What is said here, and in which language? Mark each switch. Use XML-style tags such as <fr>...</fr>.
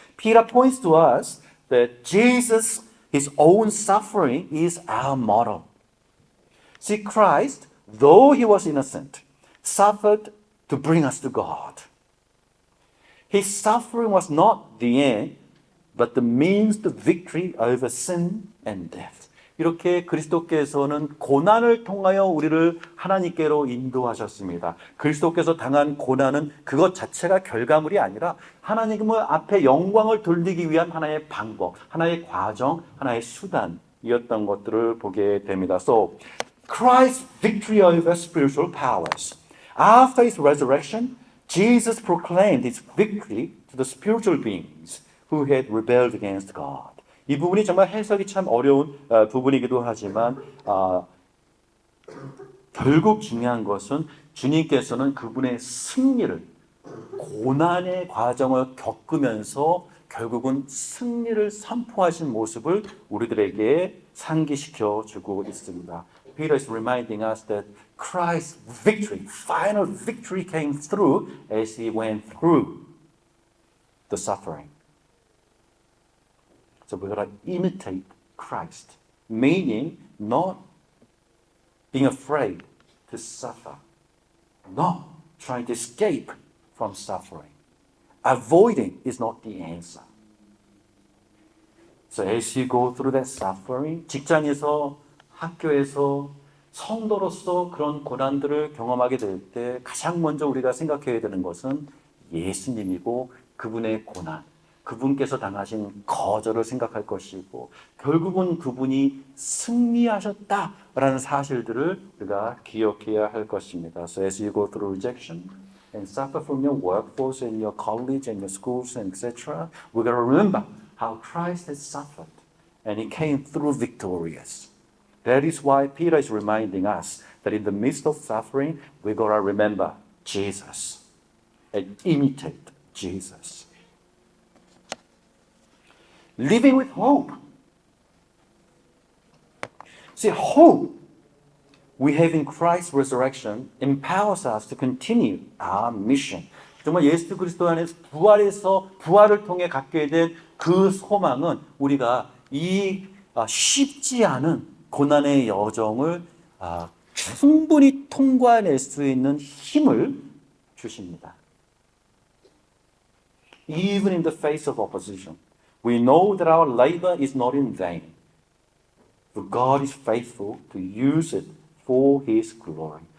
<en>Peter points to us that Jesus, his own suffering, is our model. See, Christ, though he was innocent, suffered to bring us to God. His suffering was not the end, but the means to victory over sin and death.</en> <ko>이렇게 그리스도께서는 고난을 통하여 우리를 하나님께로 인도하셨습니다. 그리스도께서 당한 고난은 그것 자체가 결과물이 아니라 하나님을 앞에 영광을 돌리기 위한 하나의 방법, 하나의 과정, 하나의 수단이었던 것들을 보게 됩니다.</ko> <en>So, Christ's victory over spiritual powers. After his resurrection, Jesus proclaimed his victory to the spiritual beings who had rebelled against God.</en> <ko>이 부분이 정말 해석이 참 어려운 부분이기도 하지만 결국 중요한 것은 주님께서는 그분의 승리를 고난의 과정을 겪으면서 결국은 승리를 선포하신 모습을 우리들에게 상기시켜 주고 있습니다.</ko> <en>Peter is reminding us that Christ's victory, final victory came through as he went through the suffering. So we're going to imitate Christ, meaning not being afraid to suffer, not trying to escape from suffering. Avoiding is not the answer. So as you go through that suffering,</en> <ko>직장에서, 학교에서, 성도로서 그런 고난들을 경험하게 될 때 가장 먼저 우리가 생각해야 되는 것은 예수님이고 그분의 고난, 그분께서 당하신 거절을 생각할 것이고 결국은 그분이 승리하셨다라는 사실들을 우리가 기억해야 할 것입니다.</ko> <en>So as you go through rejection and suffer from your workforce and your college and your schools and etc., we're going to remember how Christ has suffered and he came through victorious. That is why Peter is reminding us that in the midst of suffering, we're going to remember Jesus and imitate Jesus. Living with hope. See, hope we have in Christ's resurrection empowers us to continue our mission.</en> <ko>정말 예수 그리스도 안에서 부활을 통해 갖게 된 그 소망은 우리가 이 쉽지 않은 고난의 여정을 충분히 통과해낼 수 있는 힘을 주십니다.</ko> <en>Even in the face of opposition. We know that our labor is not in vain, for God is faithful to use it for His glory.</en>